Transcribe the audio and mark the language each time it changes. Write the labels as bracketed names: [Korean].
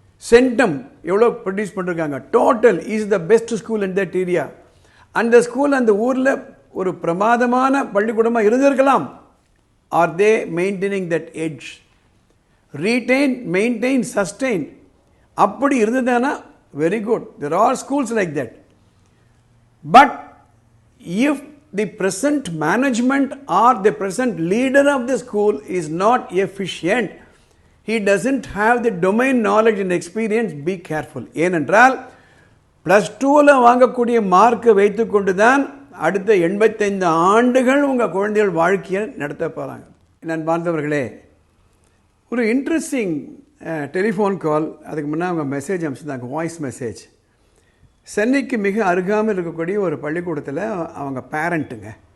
[Tamil] Centum எவ்வளோ produce பண்ணிருக்காங்க. [English] Total is the best school in that area. [Tamil] அந்த school அந்த ஊரில் ஒரு பிரமாதமான பள்ளிக்கூடமாக இருந்திருக்கலாம். [English] Are they maintaining that edge? Retain, maintain, sustain [Tamil] அப்படி இருந்ததுன்னா [English] Very good. There are schools like that. But if the present management or the present leader of the school is not efficient, he doesn't have the domain knowledge and experience, be careful. [Tamil] ஏனென்றால் +2ல் வாங்கக்கூடிய மார்க்கை வைத்து கொண்டு தான் அடுத்த 85 ஆண்டுகள் உங்கள் குழந்தைகள் வாழ்க்கையை நடத்த போகிறாங்க. நான் பார்த்தவர்களே, ஒரு இன்ட்ரெஸ்டிங் டெலிஃபோன் கால். அதுக்கு முன்னே அவங்க மெசேஜ் அனுப்பிச்சிருந்தாங்க, வாய்ஸ் மெசேஜ். சென்னைக்கு மிக அருகாமல் இருக்கக்கூடிய ஒரு பள்ளிக்கூடத்தில் அவங்க பேரண்ட்டுங்க.